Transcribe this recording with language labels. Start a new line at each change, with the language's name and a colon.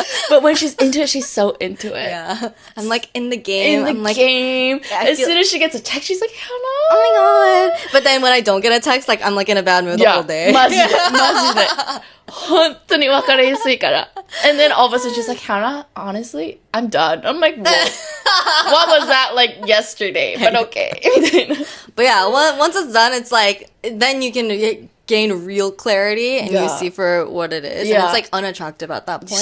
English: But when she's into it, she's so into it. Yeah. I'm like in the game. In the game. As soon as she gets a text, she's like, Hannah. Oh my god. But then when I don't get a text, like I'm like in a bad mood the whole day.
Japanese: マジで。本当に分かりやすいから.
English: And then all of a sudden she's like, Hannah, honestly, I'm done. I'm like, what was that like yesterday? But okay. But yeah, once it's done, it's like, then you can gain real clarity and you see for what it is. And it's like unattractive at that point.